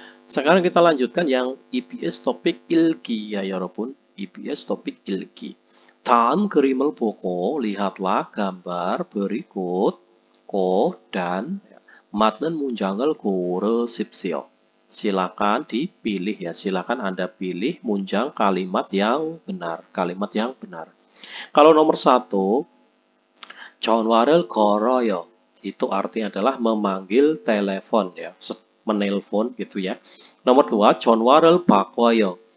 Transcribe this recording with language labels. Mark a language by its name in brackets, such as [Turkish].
[Indonesian] Sekarang kita lanjutkan yang EBS topik ilki ya, [Korean] 여러분. [Indonesian] EBS topik ilki. [Korean] 다음 그림을 보고 [Indonesian] lihatlah gambar berikut. dan [Korean] 맞는 문장을 고르십시오. [Indonesian] Silakan dipilih ya. Silakan Anda pilih munjang kalimat yang benar. Kalimat yang benar. Kalau nomor 1, [Korean] 전화를 걸어요. [Indonesian] Itu artinya adalah memanggil telepon ya. Menelpon gitu ya. Nomor 2, [Korean] 전화를 바꿔요.